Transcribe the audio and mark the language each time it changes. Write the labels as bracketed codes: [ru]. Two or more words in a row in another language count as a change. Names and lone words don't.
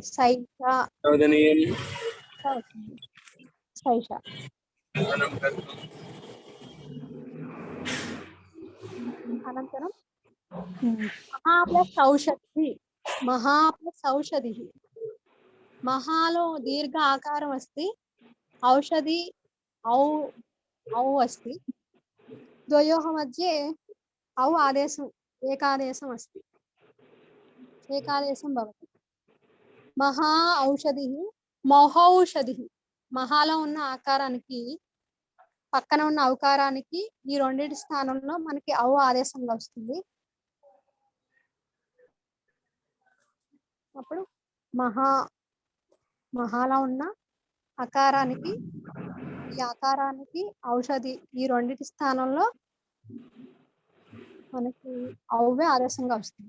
[te] సైష వచ్చింది. సైష. అనంతరం మహా ప్లస్ ఔషధి. మహా ప్లస్ ఔషధి. మహాలో దీర్ఘ ఆకారం [sa] अस्ति, औषधि औ अस्ति, द्वयोः मध्ये औ आदेशं एकादेशम् अस्ति, एकादेशं भवति. [te] మహా ఔషధి, మహౌషధి. మహాలో ఉన్న ఆకారానికి పక్కన ఉన్న ఔకారానికి ఈ రెండింటి స్థానంలో మనకి ఔ ఆదేశంగా వస్తుంది. అప్పుడు మహాలో ఉన్న అకారానికి ఈ ఆకారానికి ఔషధి ఈ రెండింటి స్థానంలో మనకి ఔవే ఆదేశంగా వస్తుంది.